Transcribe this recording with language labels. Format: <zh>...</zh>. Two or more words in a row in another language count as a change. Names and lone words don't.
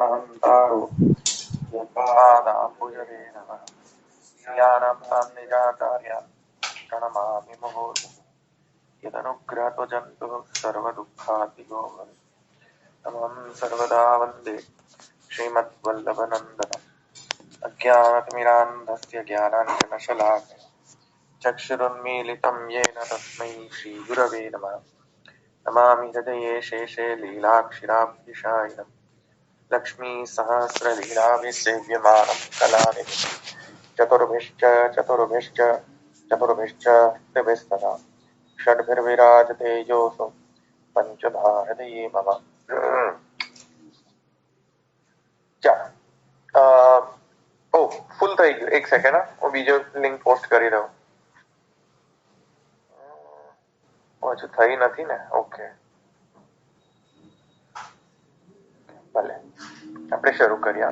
<sa>कान्तारो यत्पादाम्बुजरे नमः यानां सान्निजातार्या प्रणमामि मुहुर्मुहुः यदनुग्रहत्वजन्तुः सर्वदुःखातिगो नमः सर्वदा वन्दे श्रीमद्वल्लभनन्दनम् अज्ञानतिमिरान्धस्य ज्ञानाञ्जनशलाकया चक्षुरुन्मीलितं येन तस्मै श्रीगुरवे नमः नमामि हृदये शेषे लीलाक्षिराभ्युषायिनम् लक्ष्मीसहस्रलीलाभिसेव्यमानं कलानिधिं चतुर्भिश्च चतुर्भिश्च चतुर्भिश्च हृदिभिस्तदा षड्भिर्विराजते योऽसौ पंचधा हृदये मम</sa> <gu>ફૂલ થઈ ગયું. એક સેકન્ડ, હું બીજો લિંક પોસ્ટ કરી દઉં. હજુ થઈ નથી ને? ઓકે, ભલે આપણે શરૂ કરીએ.</gu>